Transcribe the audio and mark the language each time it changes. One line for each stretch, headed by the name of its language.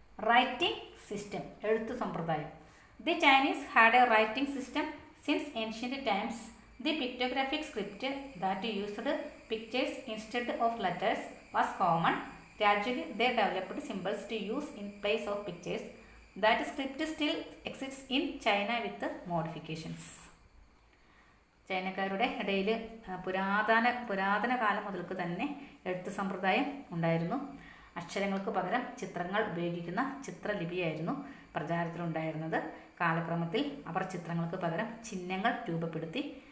English: writing system,
Malayalam: എഴുത്തു സമ്പ്രദായം.
English: The Chinese had a writing system since ancient times. The pictographic script that used pictures instead of letters was common. Gradually they developed symbols to use in place of pictures. That script still exists in China with modifications.
Malayalam: ചൈനക്കാരുടെ ഇടയിൽ പുരാതന കാലം മുതൽക്ക് തന്നെ എഴുത്ത് സമ്പ്രദായം ഉണ്ടായിരുന്നു. അക്ഷരങ്ങൾക്ക് പകരം ചിത്രങ്ങൾ ഉപയോഗിക്കുന്ന ചിത്രലിപിയായിരുന്നു പ്രചാരത്തിലുണ്ടായിരുന്നത്. കാലക്രമത്തിൽ അവർ ചിത്രങ്ങൾക്ക് പകരം ചിഹ്നങ്ങൾ രൂപപ്പെടുത്തി.